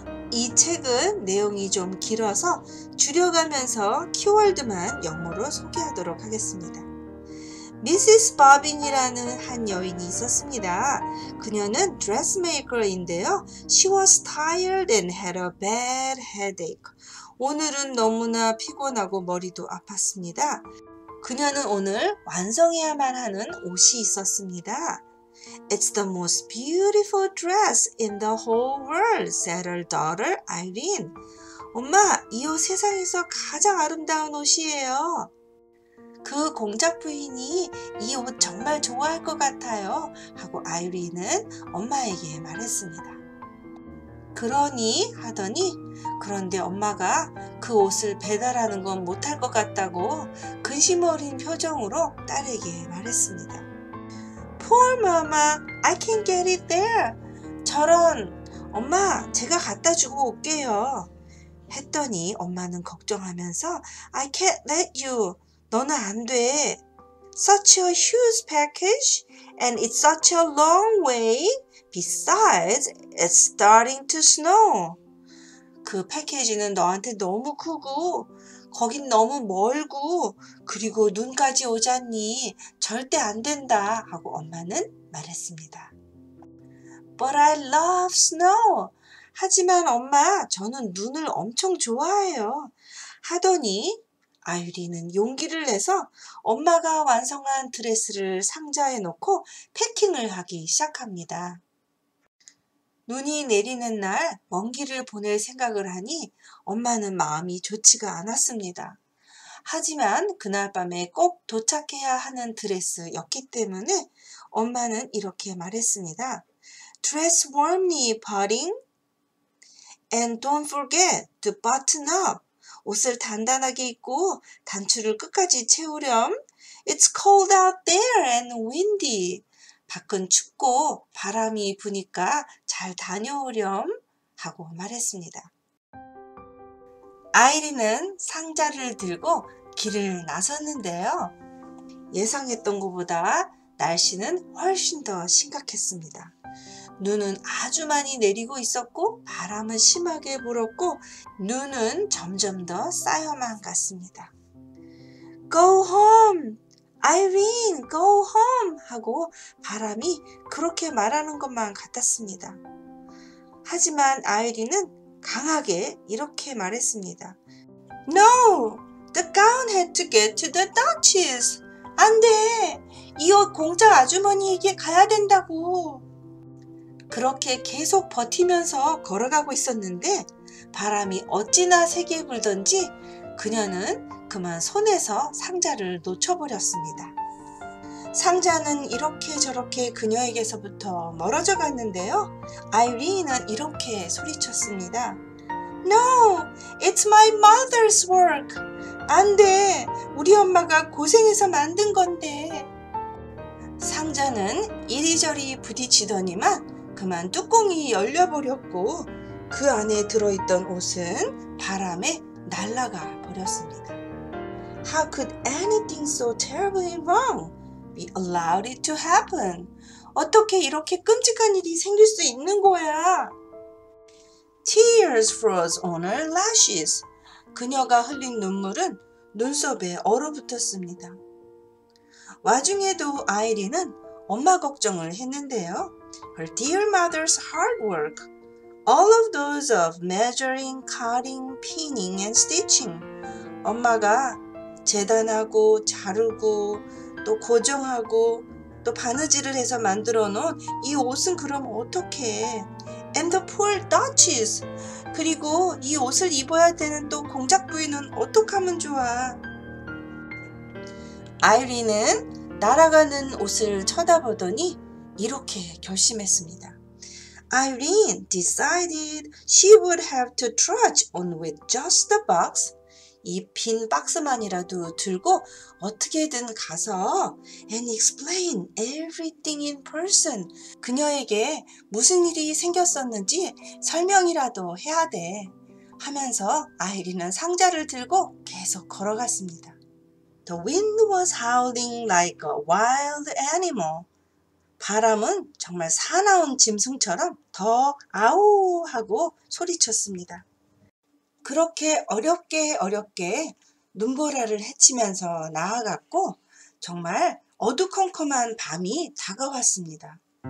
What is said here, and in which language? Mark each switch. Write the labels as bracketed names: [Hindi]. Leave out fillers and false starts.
[Korean] 이 책은 내용이 좀 길어서 줄여가면서 키워드만 영어로 소개하도록 하겠습니다. 미시스 버빈이라는 한 여인이 있었습니다. 그녀는 드레스메이커인데요. [English] She was tired and had a bad headache. [Korean] 오늘은 너무나 피곤하고 머리도 아팠습니다. 그녀는 오늘 완성해야만 하는 옷이 있었습니다. [English] It's the most beautiful dress in the whole world, said her daughter Irene. [Korean] 엄마, 이 옷 세상에서 가장 아름다운 옷이에요. 그 공작 부인이 이 옷 정말 좋아할 것 같아요. 하고 아이린은 엄마에게 말했습니다. 그러니 하더니 그런데 엄마가 그 옷을 배달하는 건 못할 것 같다고 근심 어린 표정으로 딸에게 말했습니다. [English] Poor mama, I can't get it there. [Korean] 저런, 엄마, 제가 갖다 주고 올게요. 했더니 엄마는 걱정하면서 [English] I can't let you. [Korean] 너는 안 돼. [English] Such a huge package and it's such a long way. Besides, it's starting to snow. [Korean] 그 패키지는 너한테 너무 크고 거긴 너무 멀고 그리고 눈까지 오잖니 절대 안 된다 하고 엄마는 말했습니다. [English] But I love snow. [Korean] 하지만 엄마, 저는 눈을 엄청 좋아해요. 하더니 아이린은 용기를 내서 엄마가 완성한 드레스를 상자에 넣고 패킹을 하기 시작합니다. 눈이 내리는 날 먼 길을 보낼 생각을 하니 엄마는 마음이 좋지가 않았습니다. 하지만 그날 밤에 꼭 도착해야 하는 드레스였기 때문에 엄마는 이렇게 말했습니다. [English] Dress warmly, Pudding. And don't forget to button up. [Korean] 옷을 단단하게 입고 단추를 끝까지 채우렴. [English] It's cold out there and windy. [Korean] 밖은 춥고 바람이 부니까 잘 다녀오렴 하고 말했습니다. 아이린은 상자를 들고 길을 나섰는데요. 예상했던 것보다 날씨는 훨씬 더 심각했습니다. 눈은 아주 많이 내리고 있었고 바람은 심하게 불었고 눈은 점점 더 쌓여만 갔습니다. [English] Go home! Irene, go home! [Korean] 하고 바람이 그렇게 말하는 것만 같았습니다. 하지만 아이린은 강하게 이렇게 말했습니다. [English] No! The gown had to get to the Duchess! [Korean] 안 돼! 이 옷 공작 아주머니에게 가야 된다고! 그렇게 계속 버티면서 걸어가고 있었는데 바람이 어찌나 세게 불던지 그녀는 그만 손에서 상자를 놓쳐버렸습니다. 상자는 이렇게 저렇게 그녀에게서부터 멀어져 갔는데요. 아이린은 이렇게 소리쳤습니다. [English] No, it's my mother's work. [Korean] 안 돼, 우리 엄마가 고생해서 만든 건데. 상자는 이리저리 부딪히더니만 그만 뚜껑이 열려버렸고 그 안에 들어있던 옷은 바람에 날아가 버렸습니다. [English] How could anything so terribly wrong be allowed it to happen? [Korean] 어떻게 이렇게 끔찍한 일이 생길 수 있는 거야? [English] Tears froze on her lashes. [Korean] 그녀가 흘린 눈물은 눈썹에 얼어붙었습니다. 와중에도 아이린은 엄마 걱정을 했는데요. [English] Her dear mother's hard work, all of those of measuring, cutting, pinning and stitching. [Korean] 엄마가 재단하고 자르고 또 고정하고 또 바느질을 해서 만들어 놓은 이 옷은 그럼 어떡해? [English] And the poor Duchess. [Korean] 그리고 이 옷을 입어야 되는 또 공작 부인은 어떡하면 좋아? 아이린은 날아가는 옷을 쳐다보더니 이렇게 결심했습니다. [English] Irene decided she would have to trudge on with just the box. [Korean] 이 빈 박스만이라도 들고 어떻게든 가서 [English] and explain everything in person. [Korean] 그녀에게 무슨 일이 생겼었는지 설명이라도 해야 돼. 하면서 아이린은 상자를 들고 계속 걸어갔습니다. The wind was howling like a wild animal. 바람은 정말 사나운 짐승처럼 더 아우 하고 소리쳤습니다. 그렇게 어렵게 눈보라를 헤치면서 나아갔고 정말 어두컴컴한 밤이 다가왔습니다.